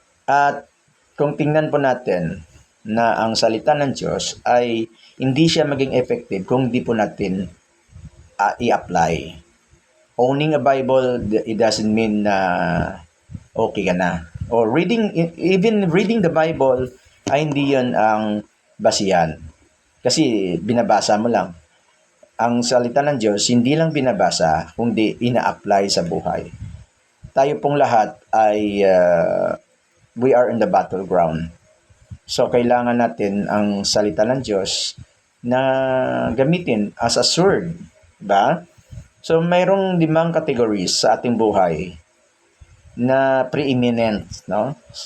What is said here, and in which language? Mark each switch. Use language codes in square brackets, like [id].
[tl] At kung tingnan po natin na ang salita ng Diyos ay hindi siya maging effective kung di po natin i-apply. [en] Owning a Bible, it doesn't mean [tl] na okay ka na. [en] Or even reading the Bible [tl] ay hindi yun ang basihan. Kasi binabasa mo lang. Ang salita ng Diyos, hindi lang binabasa, kundi ina-apply sa buhay. Tayo pong lahat ay [en] we are in the battleground. [tl] So, kailangan natin ang salita ng Diyos na gamitin [en] as a sword. [tl] Diba? So, mayroong 5 categories sa ating buhay na preeminent. No?